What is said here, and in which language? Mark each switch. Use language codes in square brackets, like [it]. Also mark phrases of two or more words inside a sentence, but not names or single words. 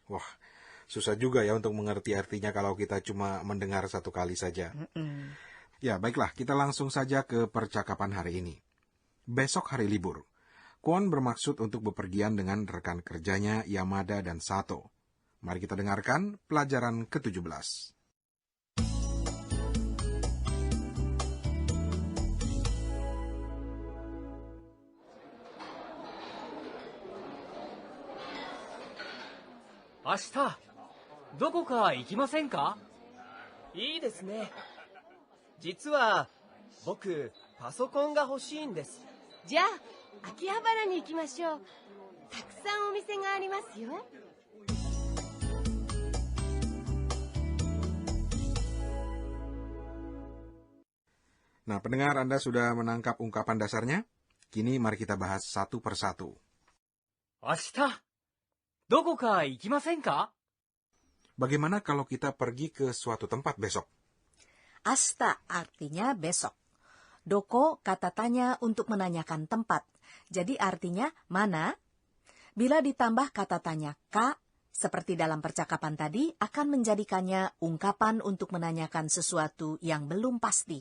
[id] Wah, susah juga ya untuk mengerti artinya kalau kita cuma mendengar satu kali saja. Ya, baiklah, kita langsung saja ke percakapan hari ini. Besok hari libur. Kwon bermaksud untuk bepergian dengan rekan kerjanya Yamada dan Sato. Mari kita dengarkan pelajaran ke-17. [ja] Ashita, どこか行きませんか? いいですね。実は、僕、パソコンが欲しいんです。じゃあ、秋葉原に行きましょう。たくさんお店がありますよ。 [id] Nah, pendengar, Anda sudah menangkap ungkapan dasarnya? Kini mari kita bahas satu persatu. [ja] Ashita, どこか行きませんか? [id] Bagaimana kalau kita pergi ke suatu tempat besok? Ashita artinya besok. Doko kata tanya untuk menanyakan tempat. Jadi artinya mana? Bila ditambah kata tanya ka, seperti dalam percakapan tadi, akan menjadikannya ungkapan untuk menanyakan sesuatu yang belum pasti.